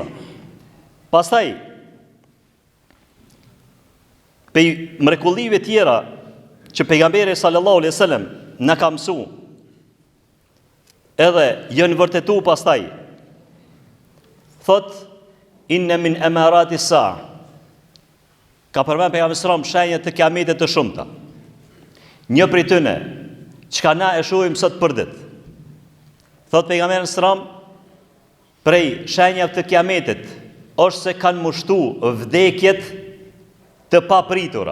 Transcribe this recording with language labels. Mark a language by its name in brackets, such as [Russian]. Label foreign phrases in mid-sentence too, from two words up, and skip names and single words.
[Albanian] Pastaj, pe mrekullive tjera që pejgamberi [Arabic] صلى الله عليه وسلم [Albanian] na ka mësuar, edhe janë vërtetu pastaj. Thot: [Arabic] "إن من أمارات الساعة." [Albanian] Ka përmend pejgamberi [Arabic] صلى الله عليه وسلم [Albanian] shenjat të kiametit të shumta. Një prej tyre, çka na e shohim sot për ditë. Thot pejgamberi [Arabic] صلى الله عليه وسلم, [Albanian] prej shenjave të kiametit është se kanë mushtuar vdekjet të papritura.